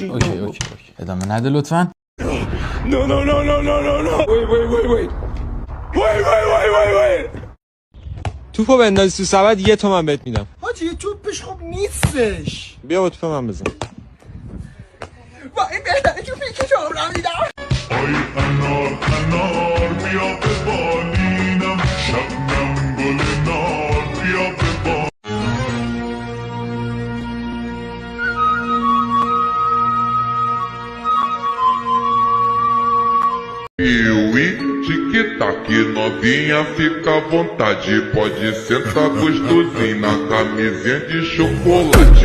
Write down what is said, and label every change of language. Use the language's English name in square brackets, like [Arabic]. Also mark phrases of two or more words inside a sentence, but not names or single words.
[Persian] اوکی ادامه نده لطفاً. نو نو نو نو نو نو نو وای توپو بندازی تو سبد 1 تومن بهت میدم. حاجی توپش خوب نیستش. بیا با توپ من بزن. وای بهتره توپی که شما رو میدم. آی انار بیا به بالینم شبنم گل نار بیا به بالینم [Portuguese] tic-tac, novinha, fica à vontade. Pode sentar gostosinho na camisinha de chocolate.